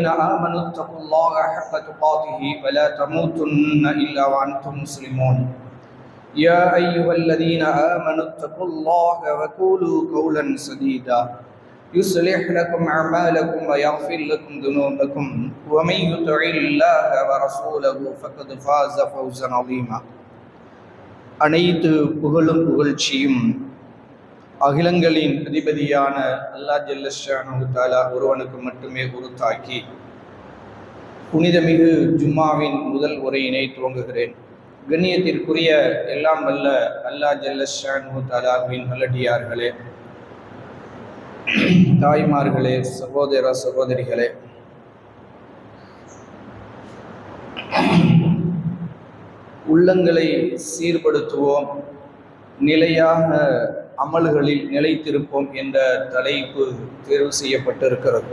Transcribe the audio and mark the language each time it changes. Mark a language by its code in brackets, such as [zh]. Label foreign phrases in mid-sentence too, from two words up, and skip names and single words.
[ar] آمنوا اتقوا الله حق تقاته ولا تموتن إلا وأنتم مسلمون يا أيها الذين آمنوا اتقوا الله وقولوا قولا سديدا يصلح لكم أعمالكم ويغفر لكم ذنوبكم ومن يطع الله ورسوله فقد فاز فوزا عظيما [ta] அனைத்து புகழும் புகழ்ச்சியும் அகிலங்களின் அதிபதியான அல்லாஹ் ஜல்ல ஷானஹு தஆலா ஒருவனுக்கு மட்டுமே உரித்தாக்கி புனிதமிகு ஜும்மாவின் முதல் உரையினை துவங்குகிறேன். கண்ணியத்திற்குரிய எல்லாம் வல்ல அல்லாஹ் [ar] جل شأنه تعالى [ta] நல்லடியார்களே, தாய்மார்களே, சகோதர சகோதரிகளே, உள்ளங்களை சீர்படுத்துவோம், நிலையாக அமல்களில் நிலைத்திருப்போம் என்ற தலைப்பு தேர்வு செய்யப்பட்டிருக்கிறது.